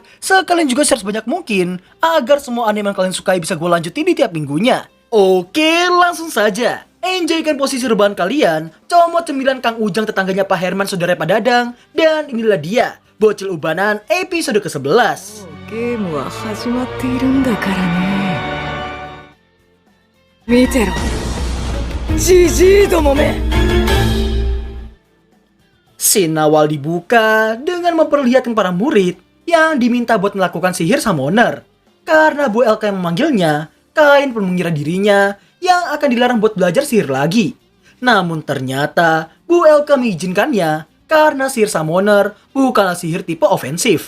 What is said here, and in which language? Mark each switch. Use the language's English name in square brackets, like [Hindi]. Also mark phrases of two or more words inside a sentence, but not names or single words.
[Indonesian] Sekalian juga share sebanyak mungkin agar semua anime yang kalian sukai bisa gue lanjutin di tiap minggunya. Oke, langsung saja. Enjoykan posisi rebahan kalian. Comot cemilan Kang Ujang tetangganya Pak Herman saudara Pak Dadang. Dan inilah dia, Bocil Ubanan episode ke-11. [Japanese] ゲームは始まっているんだからね見てろジジイどもめ [Indonesian] Scene awal dibuka dengan memperlihatkan para murid yang diminta buat melakukan sihir summoner. Karena Bu Elka yang memanggilnya, Kain pun mengira dirinya yang akan dilarang buat belajar sihir lagi. Namun ternyata Bu Elka mengizinkannya karena sihir summoner bukanlah sihir tipe ofensif.